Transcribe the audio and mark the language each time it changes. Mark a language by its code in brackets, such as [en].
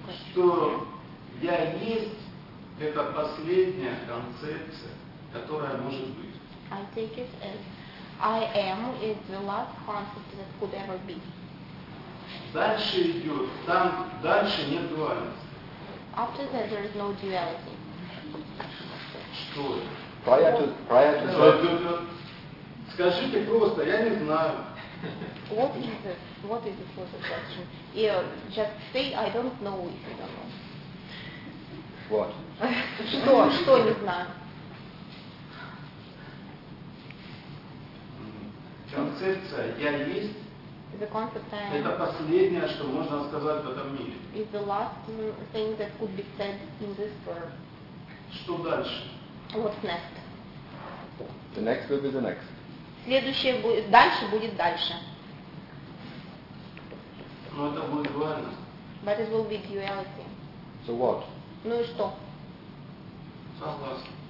[ru] Что я есть, это последняя концепция, которая может быть. [en] I take it as I am is the last concept that could ever be. [ru] Дальше идет, там дальше нет дуальности. [en] After that there is no duality. [ru] Что? [en] Prior to that. [ru] Скажите просто, я не знаю. [en] What is it? What is the first question? Yeah, just say I don't know if you don't know. What? [ru] Что? Что не знаю? Концепция я есть. [en] The concept I am. [ru] Это последнее, что можно сказать в этом мире. [en] It's the last thing that could be said in this world. [ru] Что дальше? [en] What's next? The next will be the next. [ru] Следующее будет дальше будет дальше. Но это будет дуально. [en] But it will be duality. So what? [ru] Ну и что? Согласен.